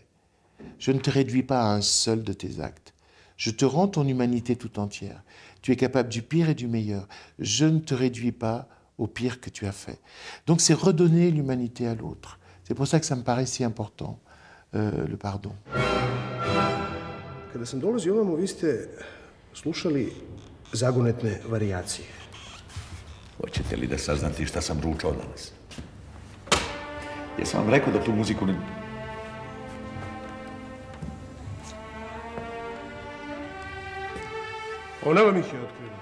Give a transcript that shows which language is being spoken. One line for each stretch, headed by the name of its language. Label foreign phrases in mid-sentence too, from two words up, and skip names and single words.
French: Je ne te réduis pas à un seul de tes actes. Je te rends ton humanité tout entière. Tu es capable du pire et du meilleur. Je ne te réduis pas au pire que tu as fait. » Donc c'est redonner l'humanité à l'autre. C'est pour ça que ça me paraît si important, le pardon.
Serbian: Kada sam dolazio ovamo, vi ste slušali zagonetne varijacije. Hoćete li da saznate šta sam ručao danas? Jesam vam rekao da tu muziku ne... Ona vam ih je otkrila.